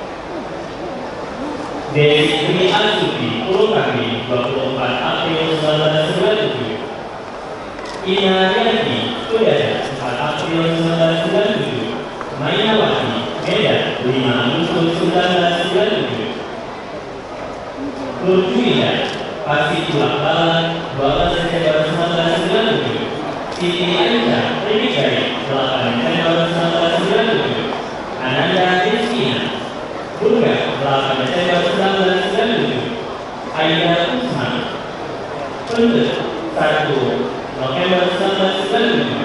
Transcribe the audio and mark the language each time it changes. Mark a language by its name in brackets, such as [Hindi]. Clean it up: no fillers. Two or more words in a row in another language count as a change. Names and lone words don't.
[Indonesian] Dewi Sri Asuti Purwakami 24 April 1997. Ina Yati Sudada 4 April 1997. Mainawati Medan 5 Agustus 1997. Nurjuida Pasir Tulakbalan 12 Desember 1997. Siti Aisyah Trimigari 8 Desember 1997. Ananda Rizkina Burga 8 Desember 1997. Aida Usman Pendek 1 November 1997.